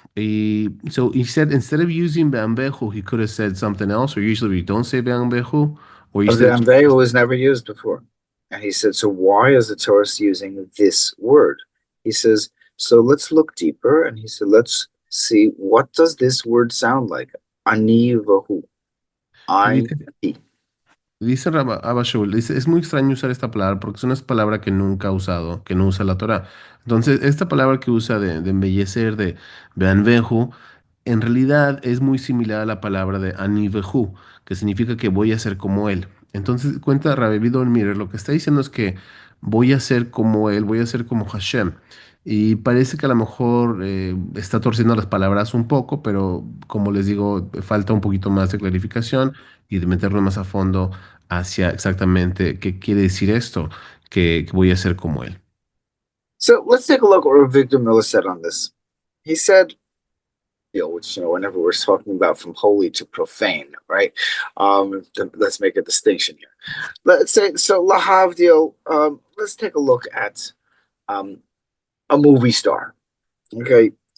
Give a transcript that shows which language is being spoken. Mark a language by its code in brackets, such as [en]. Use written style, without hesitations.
[en] So he said instead of using Be'ambehu, he could have said something else, or usually we don't say Be'ambehu, or you said, Ve'anvehu was never used before. And he said, so why is the Torah using this word? He says, so let's look deeper. And he said, let's see, what does this word sound like? [he] Ani vahu. [en] I, he. [es] dice Abba Shaul, dice, es muy extraño usar esta palabra porque es una palabra que nunca ha usado, que no usa la Torah. Entonces, esta palabra que usa de embellecer, de Be'anvehu, en realidad es muy similar a la palabra de Anivehu, que significa que voy a ser como él. Entonces, cuenta Rabbi Vidor Miller, lo que está diciendo es que voy a ser como él, voy a ser como Hashem. Y parece que a lo mejor está torciendo las palabras un poco, pero como les digo, falta un poquito más de clarificación y de meterlo más a fondo hacia exactamente qué quiere decir esto, que voy a ser como él. [en] So let's take a look at what Victor Miller said on this. He said, which, whenever we're talking about from holy to profane, right? Let's make a distinction here. Let's say, so Lahavdil, let's take a look at um, a movie star. Okay.